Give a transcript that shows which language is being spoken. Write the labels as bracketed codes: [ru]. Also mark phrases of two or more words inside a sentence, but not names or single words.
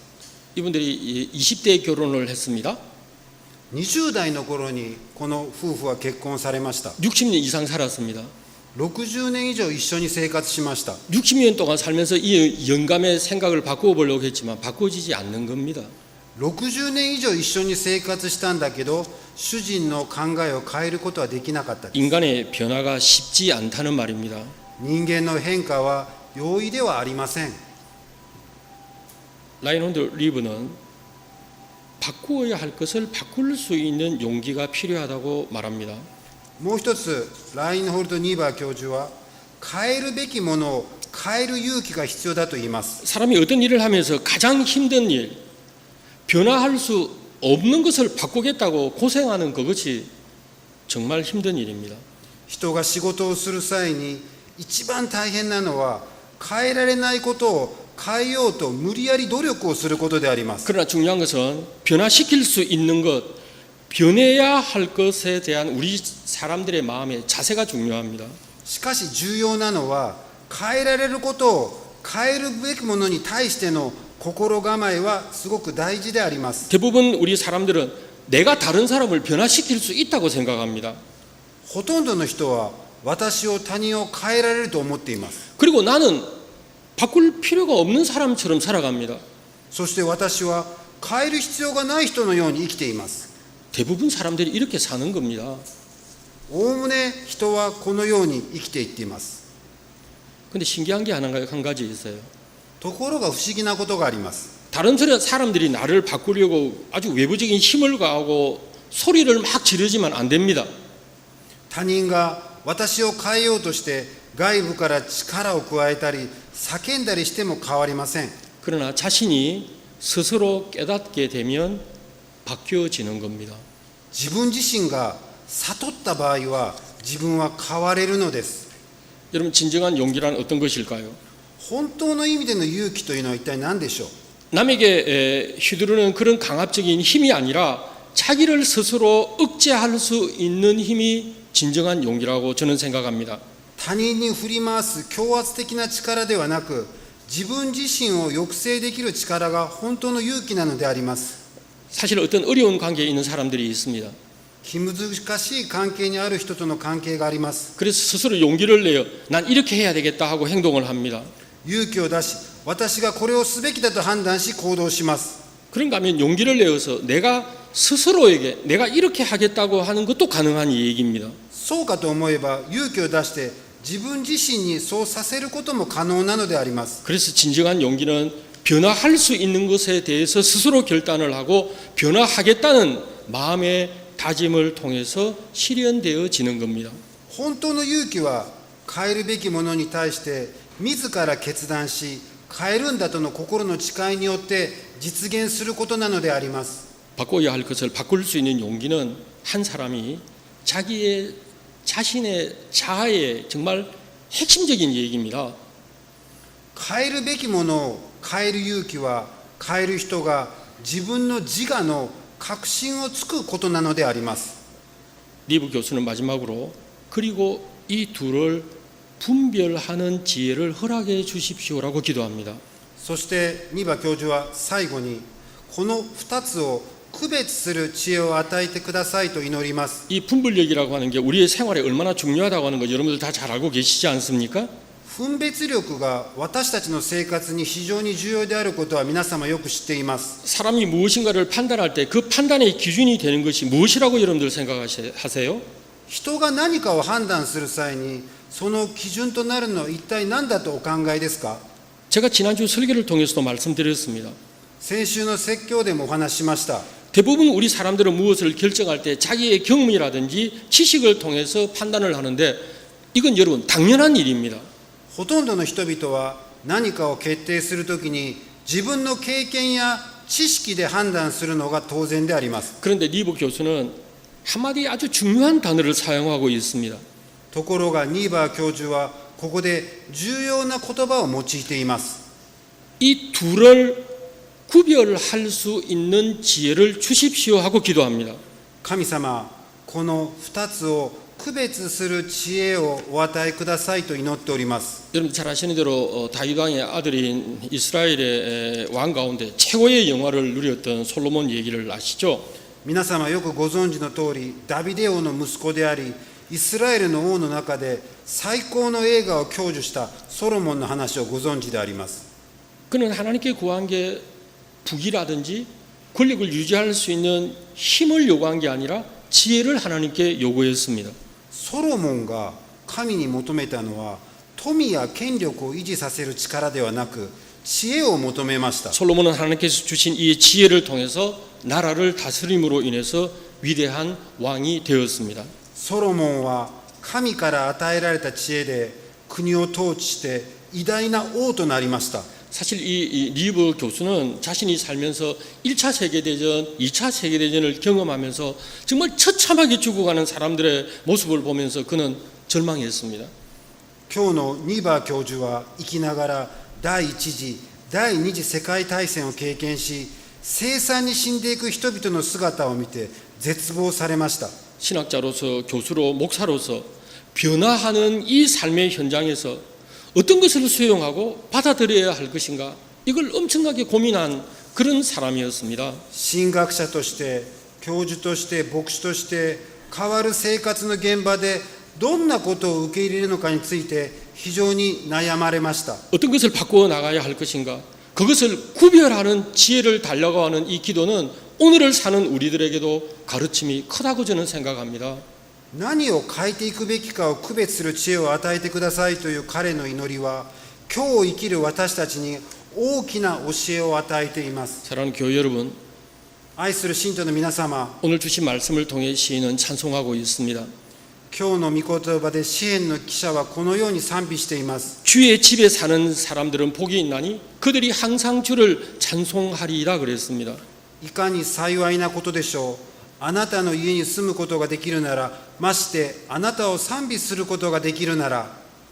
[ko] 이분들이 20대 결혼을 했습니다. [ja] 20 代の頃にこの夫婦は結婚されました。 [ko] 60년 이상 살았습니다. [ja] 60 年以上一緒に生活しました。 [ko] 60년 동안 살면서 이 영감의 생각을 바꾸어 보려고 했지만 바꾸어지지 않는 겁니다. [ja] 60 年以上一緒に生活したんだけど、主人の考えを変えることはできなかったです。 [ko] 인간의 변화가 쉽지 않다는 말입니다. [ja] 人間の変化は容易ではありません。 [ko] 라인홀드 리브는 바꾸어야 할 것을 바꿀 수 있는 용기가 필요하다고 말합니다. [ja] もう一つ、ラインホルト・ニーバー教授は、変えるべきものを変える勇気が必要だと言います。 [ko] 사람이 어떤 일을 하면서 가장 힘든 일, 변화할 수 없는 것을 바꾸겠다고 고생하는 그것이 정말 힘든 일입니다. [ja] 人が仕事をする際に一番大変なのは、変えられないことを変えようと無理やり努力をすることであります。 [ko] 그러나 중요한 것은 변화시킬 수 있는 것, 변해야 할 것에 대한 우리 사람들의 마음의 자세가 중요합니다. [ja] しかし重要なのは、変えられることを変えるべきものに対しての心構えはすごく大事であります。 [ko] 대부분 우리 사람들은 내가 다른 사람을 변화시킬 수 있다고 생각합니다. [ja] ほとんどの人は私を他人を変えられると思っています。 [ko] 그리고 나는 바꿀 필요가 없는 사람처럼 살아갑니다. [ja] そして私は変える必要がない人のように生きています。 [ko] 대부분 사람들이 이렇게 사는 겁니다. [ja] おおむね人はこのように生きていっています。 [ko] 근데 신기한 게 한 가지 있어요. [ja] ところが不思議なことがあります。 [ko] 다른 사람들이 나를 바꾸려고 아주 외부적인 힘을 가하고 소리를 막 지르지만 안 됩니다. [ja] 他人が私を変えようとして外部から力を加えたり叫んだりしても変わりません。 [ko] 그러나 자신이 스스로 깨닫게 되면 바뀌어지는 겁니다. [ja] 自分自身が悟った場合は自分は変われるのです。 [ko] 여러분 진정한 용기란 어떤 것일까요? [ja] 本当の意味での勇気というのは一体何でしょう。 [ko] 남에게 휘두르는 그런 강압적인 힘이 아니라 자기를 스스로 억제할 수 있는 힘이 진정한 용기라고 저는 생각합니다. [ja] 他人に振り回す強圧的な力ではなく、自分自身を抑制できる力が本当の勇気なのであります。 [ko] 사실 어떤 어려운 관계에 있는 사람들이 있습니다. [ja] 気難しい関係にある人との関係があります。 [ko] 그래서 스스로 용기를 내어 난 이렇게 해야 되겠다 하고 행동을 합니다. [ja] 勇気を出し、私がこれをすべきだと判断し行動します。 [ko] 그런가 하면 용기를 내어서 내가 스스로에게 내가 이렇게 하겠다고 하는 것도 가능한 얘기입니다. [ja] そうかと思えば、勇気を出して自分自身にそうさせることも可能なのであります。 [ko] 그래서 진정한 용기는 변화할 수 있는 것에 대해서 스스로 결단을 하고 변화하겠다는 마음의 다짐을 통해서 실현되어지는 겁니다. [ja] 本当の勇気は変えるべきものに対して自ら決断し、変えるんだとの心の誓いによって実現することなのであります。 [ko] 바꿔야 할 것을 바꿀 수 있는 용기는 한 사람이 자기의 자신의 자아의 정말 핵심적인 얘기입니다. [ja] 変えるべきものを変える勇気は、変える人が自分の自我の確信をつくことなのであります。 [ko] 리브 교수는 마지막으로 그리고 이 둘을 분별하는 지혜를 허락해 주십시오라고 기도합니다. [ja] そしてニバ教授は最後に、この2つを区別する知恵を与えてくださいと祈ります。 [ko] 이 분별력이라고 하는 게 우리의 생활에 얼마나 중요하다고 하는 거 여러분들 다 잘 알고 계시지 않습니까? [ja] 分別力が私たちの生活に非常に重要であることは皆様よく知っています。 [ko] 사람이 무엇인가를 판단할 때 그 판단의 기준이 되는 것이 무엇이라고 여러분들 생각하세요? [ja] 人が何かを判断する際に、その基準となるのは一体何だとお考えですか？ [ko] 제가 지난주 설교를 통해서도 말씀드렸습니다. [ja] 先週の説教でもお話ししました。 [ko] 대부분 우리 사람들은 무엇을 결정할 때 자기의 경험이라든지 지식을 통해서 판단을 하는데 이건 여러분 당연한 일입니다. [ja] ほとんどの人々は何かを決定するときに自分の経験や知識で判断するのが当然であります。 [ko] 그런데 리브 교수는 한마디 아주 중요한 단어를 사용하고 있습니다. [ja] ところがニーバー教授はここで重要な言葉を用いています。 [ko] 이 둘을 구별할 수 있는 지혜를 주십시오 하고 기도합니다. [ja] 神様、この2つを区別する知恵をお与えくださいと祈っております。 [ko] 여러분 잘 아시는 대로 다윗 왕의 아들인 이스라엘의 왕 가운데 최고의 영화를 누렸던 솔로몬 얘기를 아시죠? [ja] 皆様よくご存知の通り、ダビデ王の息子であり、イスラエルの王の中で最高の栄華を享受したソロモンの話をご存知であります。 [ko] 그는 하나님께 구한 게 부귀라든지 권력을 유지할 수 있는 힘을 요구한 게 아니라 지혜를 하나님께 요구했습니다. [ja] ソロモンが神に求めたのは富や権力を維持させる力ではなく、知恵を求めました。 [ko] 솔로몬은 하나님께서 주신 이 지혜를 통해서 나라를 다스림으로 인해서 위대한 왕이 되었습니다. [ja] ソロモンは神から与えられた知恵で国を統治して偉大な王となりました。 [ko] 사실 이 리브 교수는 자신이 살면서 1차 세계대전, 2차 세계대전을 경험하면서 정말 처참하게 죽어가는 사람들의 모습을 보면서 그는 절망했습니다. [ja] 今日のニーバー教授は生きながら第一次、第二次世界大戦を経験し、凄惨に死んでいく人々の姿を見て絶望されました。 [ko] 신학자로서 교수로 목사로서 변화하는 이 삶의 현장에서 어떤 것을 수용하고 받아들여야 할 것인가 이걸 엄청나게 고민한 그런 사람이었습니다. [ja] 神学者として、教授として、牧師として変わる生活の現場でどんなことを受け入れるのかについて非常に悩まれました。 [ko] 어떤 것을 바꾸어 나가야 할 것인가 그것을 구별하는 지혜를 달려가는 이 기도는 오늘을 사는 우리들에게도 가르침이 크다고 저는 생각합니다. [ja] 何を変えていくべきかを区別する知恵を与えてくださいという彼の祈りは、今日を生きる私たちに大きな教えを与えています。 [ko] 사랑하는 교회 여러분, [ja] 愛する信徒の皆様、 [ko] 오늘 주신 말씀을 통해 시인은 찬송하고 있습니다. [ja] 今日の御言葉で詩篇の記者はこのように賛美しています。 [ko] 주의 집에 사는 사람들은 복이 있나니 그들이 항상 주를 찬송하리라 그랬습니다. [ja] いかに幸いなことでしょう。あなたの家に住むことができるなら、ましてあなたを賛美することができるなら。